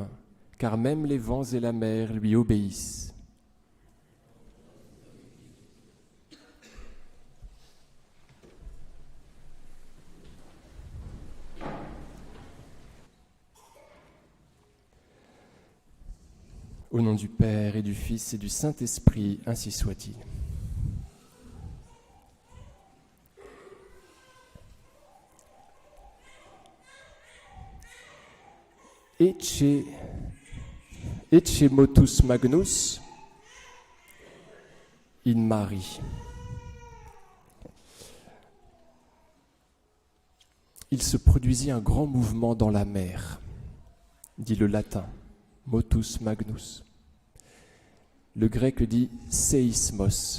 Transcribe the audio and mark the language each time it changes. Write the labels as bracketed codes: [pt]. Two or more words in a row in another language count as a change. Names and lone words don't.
[fr] Car même les vents et la mer lui obéissent. » Au nom du Père et du Fils et du Saint-Esprit, ainsi soit-il. [la] Ecce motus magnus in mari. [fr] Il se produisit un grand mouvement dans la mer, dit le latin, [la] motus magnus. [fr] Le grec dit séismos.